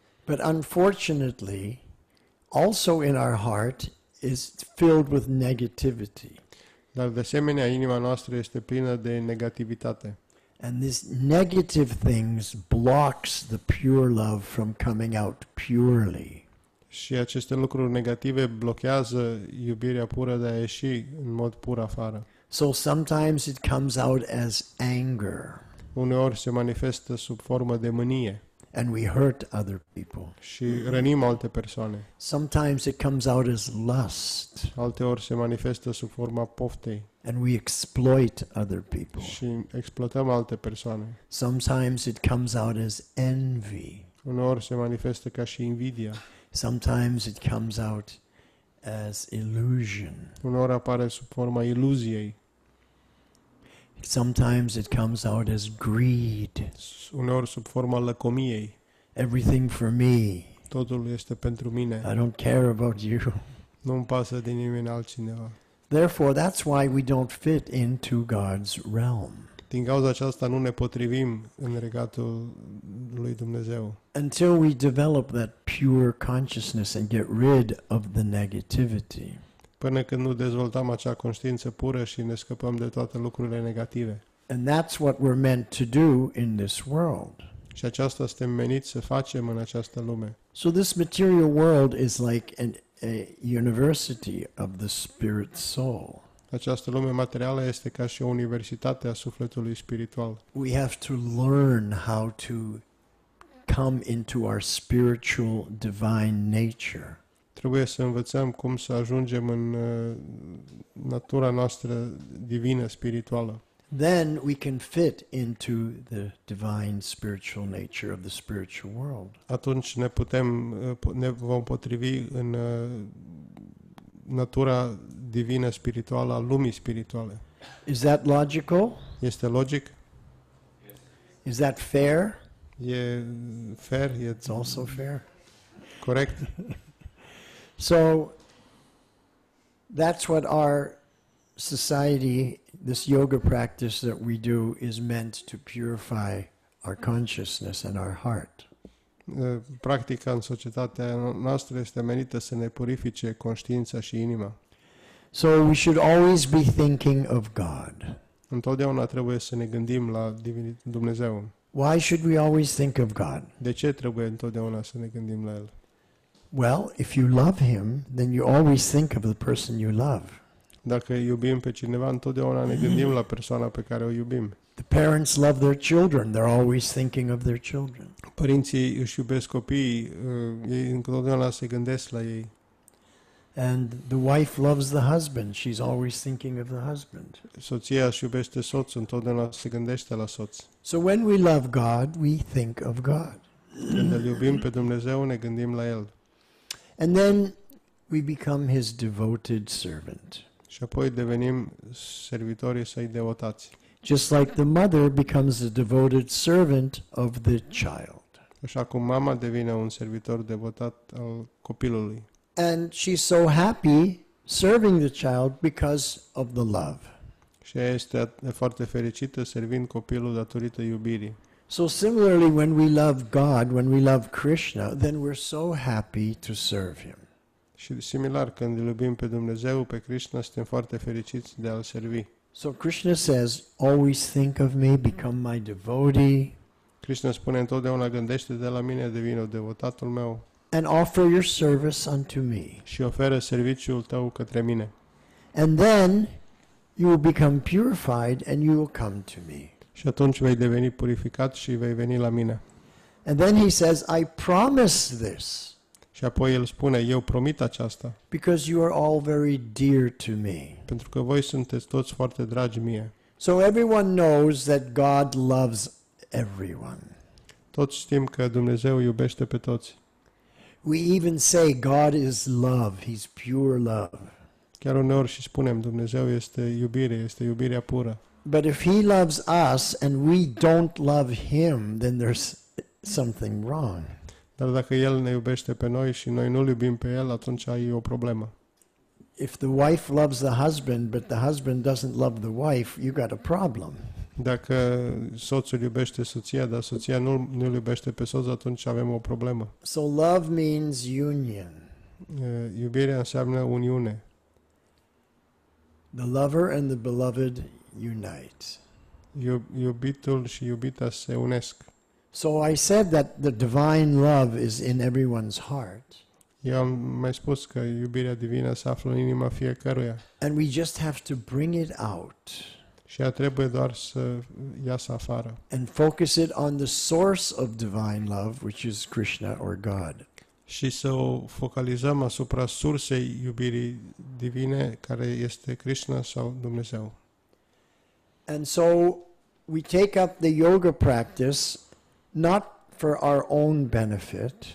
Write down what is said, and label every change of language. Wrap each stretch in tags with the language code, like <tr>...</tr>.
<en>But unfortunately, also in our heart is filled with negativity.</en> <ro>Dar de asemenea, inima noastră este plină de negativitate.</ro> <en>And this negative things blocks the pure love from coming out purely.</en> <ro>Și aceste lucruri negative blochează iubirea pură de a ieși în mod pur afară.</ro> <en>So sometimes it comes out as anger,</en> <ro>Uneori se manifestă sub formă de mânie</ro> <en>and we hurt other people.</en> <ro>și rănim alte persoane.</ro> <en>Sometimes it comes out as lust,</en> <ro>Alteori se manifestă sub forma poftei</ro> <en>and we exploit other people.</en> <ro>și exploatăm alte persoane.</ro> <en>Sometimes it comes out as envy.</en> <ro>Uneori se manifestă ca și invidia.</ro> <en>Sometimes it comes out as illusion.</en> <ro>Uneori apare sub forma iluziei.</ro> <en>Sometimes it comes out as greed.</en> <ro>Uneori sub forma lăcomiei.</ro> <en>Everything for me.</en> <ro>Totul este pentru mine.</ro> <en>I don't care about you.</en> <ro>Nu-mi pasă de nimeni altcineva.</ro> <en>Therefore, that's why we don't fit into God's realm.</en> <ro>Din cauza aceasta nu ne potrivim în regatul lui Dumnezeu.</ro> <en>Until we develop that pure consciousness and get rid of the negativity.</en> <ro>Până când nu dezvoltăm acea conștiință pură și ne scăpăm de toate lucrurile negative.</ro> <en>And that's what we're meant to do in this world.</en> <ro>Și aceasta suntem meniți să facem în această lume.</ro> <en>So this material world is like a university of the spirit soul.</en> <ro>Această lume materială este ca și o universitate a sufletului spiritual.</ro> <en>We have to learn how to come into our spiritual divine nature.</en> <ro>Trebuie să învățăm cum să ajungem în natura noastră divină, spirituală.</ro> <en>Then we can fit into the divine spiritual nature of the spiritual world.</en> <ro>Atunci ne vom potrivi în natura divină spirituală a lumii spirituale.</ro> <en>Is that logical?</en> <ro>Este logic?</ro> <en>Is that fair?</en> <ro>E fair? E</ro> <en>It's also fair.</en> <ro>corect?</ro> <en>So that's what our society, this yoga practice that we do, is meant to purify our consciousness and our heart.</en> <ro>Practica în societatea noastră este menită să ne purifice conștiința și inima.</ro> <en>So we should always be thinking of God.</en> <ro>Întotdeauna trebuie să ne gândim la Dumnezeu.</ro> <en>Why should we always think of God?</en> <ro>De ce trebuie întotdeauna să ne gândim la El?</ro> <en>Well, if you love Him, then you always think of the person you love.</en> <ro>Dacă iubim pe cineva, întotdeauna ne gândim la persoana pe care o iubim.</ro> <en>The parents love their children. They're always thinking of their children.</en> <ro>Părinții își iubesc copiii, ei întotdeauna se gândesc la ei.</ro> <en>And the wife loves the husband. She's always thinking of the husband.</en> <ro>Soția își iubește soțul, întotdeauna se gândește la soț.</ro> <en>So when we love God, we think of God.</en> <ro>Când îl iubim pe Dumnezeu, ne gândim la El.</ro> <en>And then we become His devoted servant.</en> <ro>Și apoi devenim servitorii Săi devotați.</ro> <en>Just like the mother becomes the devoted servant of the child.</en> <ro>Așa cum mama devine un servitor devotat al copilului.</ro> <en>And she's so happy serving the child because of the love.</en> <ro>Și ea este foarte fericită servind copilul datorită iubirii.</ro> <en>So similarly, when we love God, when we love Krishna, then we're so happy to serve Him.</en> <ro>Și similar, când îl iubim pe Dumnezeu, pe Krishna, suntem foarte fericiți de a-L servi.</ro> <en>So Krishna says, always think of me, become my devotee,</en> <ro>Krishna spune întotdeauna, gândește de la mine, devine devotatul meu</ro> <en>and offer your service unto me.</en> <ro>și oferă serviciul tău către mine.</ro> <en>And then you will become purified and you will come to me.</en> <ro>Și atunci vei deveni purificat și vei veni la mine.</ro> <en>And then he says, I promise this</en> <ro>Și apoi el spune, eu promit aceasta,</ro> <en>because you are all very dear to me.</en> <ro>pentru că voi sunteți toți foarte dragi mie.</ro> <en>So everyone knows that God loves everyone.</en> <ro>Toți știm că Dumnezeu iubește pe toți.</ro> <en>We even say God is love. He's pure love.</en> <ro>Chiar uneori și spunem, Dumnezeu este iubire, este iubirea pură.</ro> <en>But if he loves us and we don't love him, then there's something wrong.</en> <ro>Dar dacă El ne iubește pe noi și noi nu-L iubim pe El, atunci e o problemă.</ro> <en>If the wife loves the husband, but the husband doesn't love the wife, you got a problem.</en> <ro>Dacă soțul iubește soția, dar soția nu-l iubește pe soț, atunci avem o problemă.</ro> <en>So love means union.</en> <ro>Iubirea înseamnă uniune.</ro> <en>The lover and the beloved unite.</en> <ro>Iubitul și iubita se unesc.</ro> <en>So I said that the divine love is in everyone's heart.</en> <ro>Eu am mai spus că iubirea divină se află în inima fiecăruia</ro> <en>And we just have to bring it out</en> <ro>și ea trebuie doar să iasă afară</ro> <en>and focus it on the source of divine love, which is Krishna or God.</en> <ro>și să o focalizăm asupra sursei iubirii divine, care este Krishna sau Dumnezeu.</ro> <en>And so we take up the yoga practice not for our own benefit,</en>